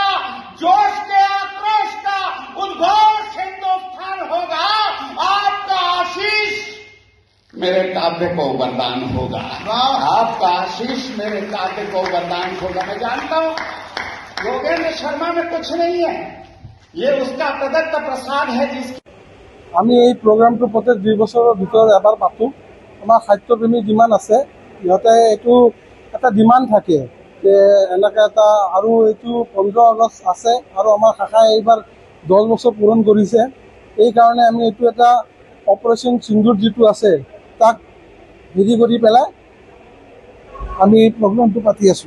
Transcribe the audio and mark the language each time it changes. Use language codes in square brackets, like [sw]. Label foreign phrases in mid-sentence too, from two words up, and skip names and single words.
[hi] जोश के आक्रोश का उद्घोष हिंदुस्तान होगा। आपका आशीष मेरे काव्य को वरदान होगा। आपका आशीष मेरे काव्य को वरदान होगा। मैं जानता हूँ योगेंद्र शर्मा में कुछ नहीं है, ये उसका प्रदत्त प्रसाद है जिसकी [as] আমি এই প্ৰগ্ৰামটো প্ৰত্যেক 2 বছৰৰ ভিতৰত এবাৰ পাতোঁ। আমাৰ সাহিত্যপ্ৰেমী যিমান আছে সিহঁতে এইটো এটা ডিমাণ্ড থাকে যে এনেকৈ এটা, আৰু এইটো 15 আগষ্ট আছে আৰু আমাৰ শাখাই এইবাৰ 10 বছৰ পূৰণ কৰিছে। এইকাৰণে আমি এইটো এটা অপাৰেশ্যন সিন্দুৰ যিটো আছে তাক হেৰি কৰি পেলাই আমি এই প্ৰগ্ৰামটো পাতি আছোঁ।